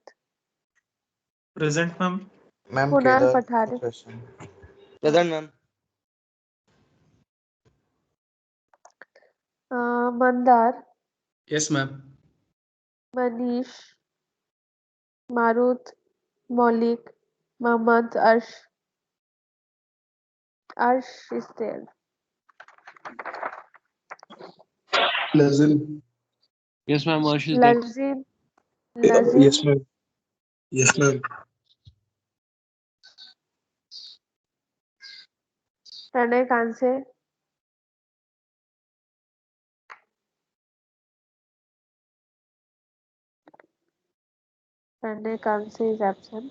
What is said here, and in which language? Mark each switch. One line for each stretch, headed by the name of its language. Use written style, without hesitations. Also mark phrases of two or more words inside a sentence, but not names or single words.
English: Present, ma'am. Ma'am, Kunal Kedar. Pathare, Present. Present, ma'am. Mandar, Yes, ma'am. Manish, Maruth, Maulik, Mohammad Arsh is there. Lazim. Yes, ma'am. Arsh is there. Lazim, Yes, Lazim, ma'am. Yes, ma'am. Pranay Kanse, Pranay Kanse is absent.